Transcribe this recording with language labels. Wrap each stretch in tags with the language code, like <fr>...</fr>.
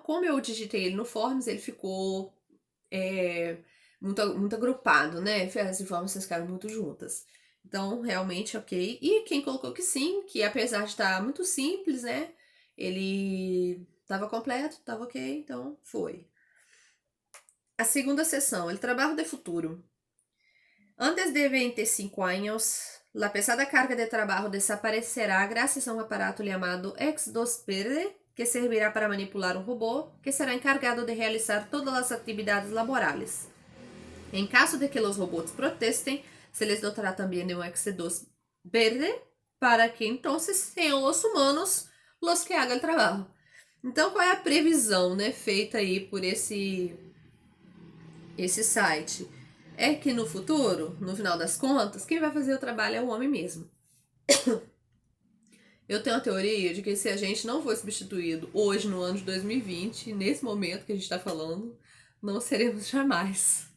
<pt>Como eu digitei ele no Forms, ele ficou muito agrupado, né? As informações ficaram muito juntas. Então, realmente ok. E quem colocou que sim, que apesar de estar muito simples, né? Ele estava completo, estava ok, então foi. A segunda sessão,</pt> <es>el trabajo de futuro. Antes de 25 años, la pesada carga de trabajo desaparecerá gracias a un aparato llamado X2 Verde, que servirá para manipular un robot que será encargado de realizar todas las actividades laborales. En caso de que los robots protesten, se les dotará también de un X2 Verde para que entonces sean los humanos los que hagan el trabajo.</es> <pt>Então, qual é a previsão, né, feita aí por esse site? É que no futuro, no final das contas, quem vai fazer o trabalho é o homem mesmo. Eu tenho a teoria de que se a gente não for substituído hoje, no ano de 2020, nesse momento que a gente está falando, não seremos jamais.</pt>